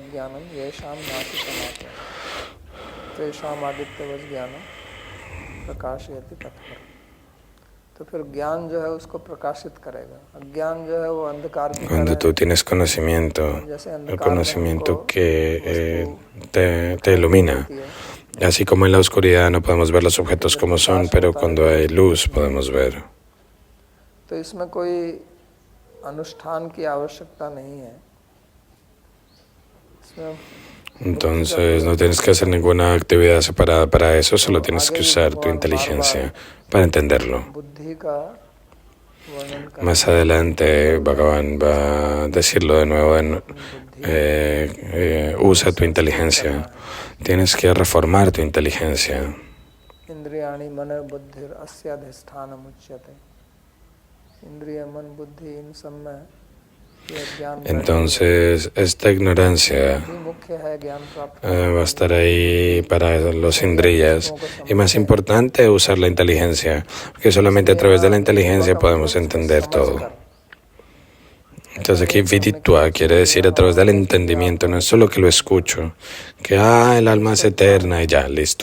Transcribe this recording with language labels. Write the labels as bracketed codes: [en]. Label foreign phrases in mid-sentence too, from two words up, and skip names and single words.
[es] Cuando tú tienes conocimiento, el conocimiento que te ilumina, Así como en la oscuridad no podemos ver los objetos como son, pero cuando hay luz podemos ver. [hi] तो इसमें कोई अनुष्ठान की आवश्यकता नहीं है. [es] Entonces no tienes que hacer ninguna actividad separada para eso, solo tienes que usar tu inteligencia para entenderlo. [hi] बुद्धि का वर्णन कर [es] Más adelante Bhagavan va a decirlo de nuevo, usa tu inteligencia. Tienes que reformar tu inteligencia. [sa] इंद्रियाणि मन बुद्धिर अस्याधिष्ठानम् उच्यते. [hi] इंद्रिय मन बुद्धि इन सब में [es] Entonces, esta ignorancia [hi] मुख्य है ज्ञान प्राप्त. [es] va a estar ahí para los indriyas. Y más importante, usar la inteligencia, porque solamente a través de la inteligencia podemos entender todo. Entonces aquí viditva quiere decir a través del entendimiento, no es solo que lo escucho, que el alma es eterna y ya, listo.